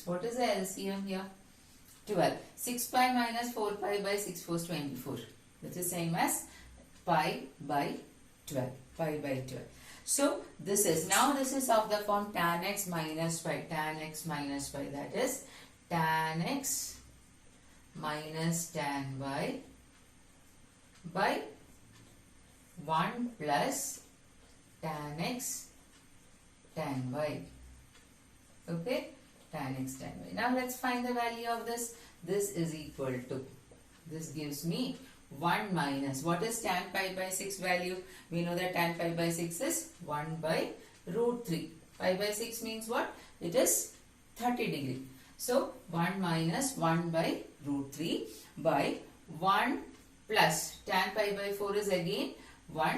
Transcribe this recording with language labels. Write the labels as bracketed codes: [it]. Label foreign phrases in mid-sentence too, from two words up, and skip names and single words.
[en] What is the LCM here? 12. 6 pi minus 4 pi by 6 4 is 24. That is same as pi by 12. Pi by 12. So this is, now this is of the form tan x minus pi. Tan x minus pi, that is tan x minus tan y by 1 plus tan x tan y. Okay, tan x tan y. Now let's find the value of this. This is equal to, this gives me 1 minus, what is tan pi by 6 value? We know that tan pi by 6 is 1 by root 3. Pi by 6 means what? It is 30 degree. So 1 minus 1 by root 3 by 1 plus tan pi by 4 is again 1.